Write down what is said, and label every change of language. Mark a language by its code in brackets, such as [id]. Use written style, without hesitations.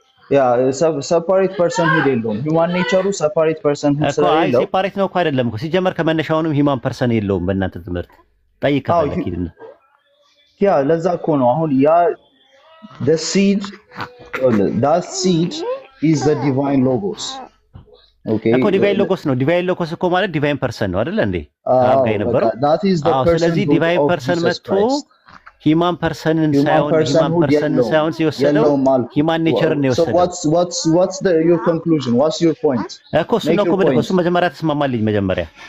[am] ያ ሰፓሬት ፐርሰን ሁድ የለውም። ሂማን ኔቸሩ ሰፓሬት ፐርሰን ሁድ ስለሌለው ሰፓሬት ነው እኮ አይደለም እኮ ሲጀመር ከመነሻውንም ሂማን ፐርሰን የለውም። በእናንተ ትምህርት ጠይቀው ለኪድና ያ ለዛ እኮ ነው አሁን ያ [en] the seed that seed is the divine logos okay [am] እኮ ዲቫይን ሎጎስ ነው። ዲቫይን ሎጎስ እኮ ማለት ዲቫይን ፐርሰን ነው አይደል እንዴ? አብጋ የነበረው ስለዚህ ዲቫይን ፐርሰን መጥቶ ሂማን ፐርሰንን ሳይሆን ሲወሰደው ሂማን ኔቸርን ነው የወሰደው። [en] what's your conclusion? What's your point? [am] እኮ እሱ ነው እኮ እሱ መጀመሪያ ተስማማልኝ መጀመሪያ